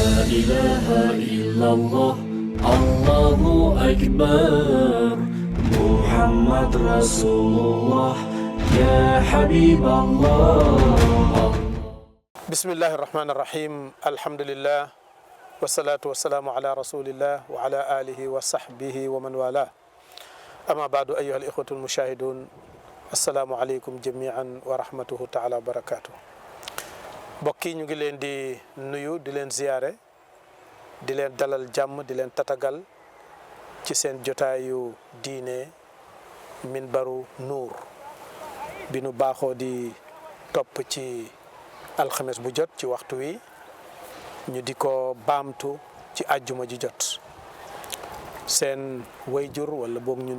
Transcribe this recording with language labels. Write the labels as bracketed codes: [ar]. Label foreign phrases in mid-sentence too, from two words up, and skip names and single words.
[ar] إله إلا الله الله أكبر محمد رسول الله يا حبيب الله. بسم الله الرحمن الرحيم الحمد لله والصلاة والسلام على رسول الله وعلى آله وصحبه ومن والاه. أما بعد أيها الإخوة المشاهدون السلام عليكم جميعا ورحمته تعالى وبركاته. [wo] bokki ñu ngi leen di nuyu di leen ziyaare di leen dalal jàmm di leen tatagal ci seen jotaayu diine Minbaru Nuur bi nu baaxoo di topp ci alxames bu jot ci waxtu wi ñu di ko baamtu ci àjjuma ji jot seen wayjur wala boog ñun